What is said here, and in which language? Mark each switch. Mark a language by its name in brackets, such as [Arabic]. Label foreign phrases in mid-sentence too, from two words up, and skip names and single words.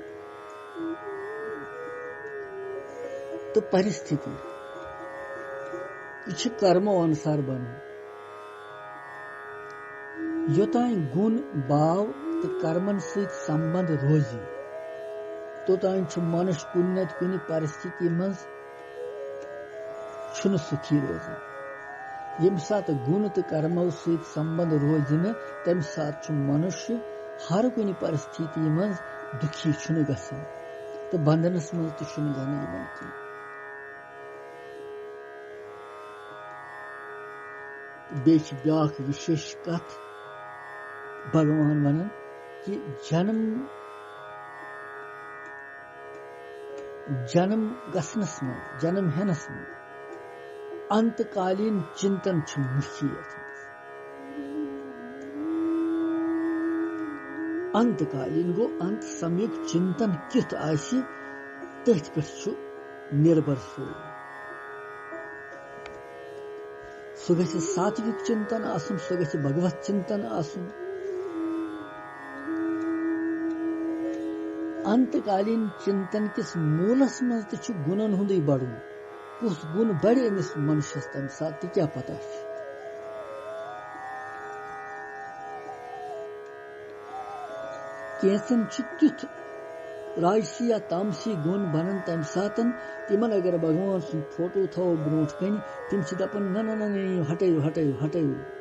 [Kashmiri] तो परिस्थिति यह कर्मों अनुसार बन योतान गुण भाव तो कर्मन सहित संबंध रोजी तोतान मनुष्य कुन कुन परिस्थिति मज सुखी रोजान। यम सात गुण तो कर्मों सहित संबंध रोज न तम सात मनुष्य हर कुन परिस्थिति मज दुखी गसान तो बंधनस मज तो गन की। बेच ब्याख विशेष कथ भगवान वन कि जन्म गसनस में जन्म हेनस में अंतकालीन चिंतन मुख्यत अंतकालीन गो अंत समयुक्त चिंतन कित आसि तथ पे निर्भर सो गि सात्विक चिंतन आसुन, सो गि भगवत चिंतन आसुन। अंतकालीन चिंतन किस मूलस मज तो गुणन हुंद बढ़ुन, कुस गुण बढ़े अमिस मनुष्यस तम साथ क्या पता। कैसन तुथ राजसी या तामसी गुण बनन तम सातन तिमन अगर भगवान सुन फोटो थो ब्रोट कन तिम दपन न न न हटयो हटयो हटयो